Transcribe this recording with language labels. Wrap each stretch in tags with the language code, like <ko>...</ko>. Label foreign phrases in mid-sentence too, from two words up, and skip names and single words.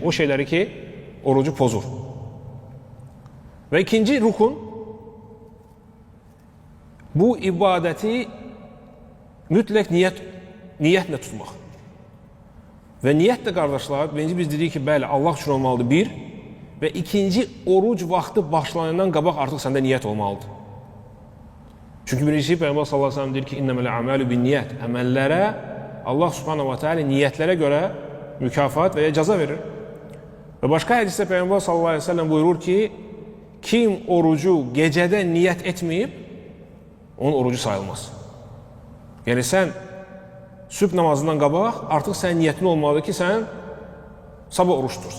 <az>O şeyləri ki, orucu pozur. Və ikinci rukun, bu ibadəti mütləq niyyətlə tutmaq. Və niyyət də, qardaşlar, birinci biz dedik ki, bəli, Allah üçün olmalıdır, bir. Və ikinci, oruc vaxtı başlanandan qabaq artıq səndə niyyət olmalıdır. Çünki birincisi, Peyğəmbər</az> <ar>صلى الله عليه وسلم</ar> <az>deyir ki,</az> <ar>"إنما الأعمال بالنية."</ar> <az>Əməllərə Allah</az> <ar>سبحانه وتعالى</ar> <az>niyyətlərə görə mükafat və ya cəza verir. Və başqa hədisdə Peyğəmbər</az> <ar>صلى الله عليه وسلم</ar> <az>buyurur ki, kim orucu gecədə niyyət etməyib, onun orucu sayılmaz. Yəni sən sübh namazından qabaq artıq sənin niyyətin olmalıdır ki, sən sabah oruç tutursan.</az>